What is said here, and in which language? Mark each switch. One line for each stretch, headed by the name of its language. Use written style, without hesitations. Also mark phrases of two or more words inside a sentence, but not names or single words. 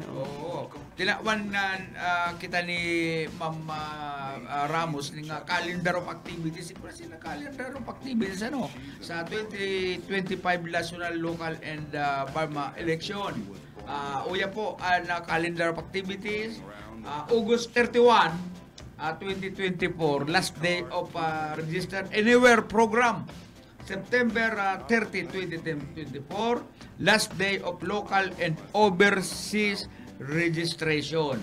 Bikol: Oo. Tinawan na kita ni Ma'am Ramos ng
English: calendar of activities.
Bikol: Siyempre sila
English: calendar of activities
Bikol: sa 2025
English: national, local, and Burma election.
Bikol: Uya po ang
English: calendar of activities. August 31, 2024, last day of registered anywhere program. September 30, 2024, last day of local and overseas registration.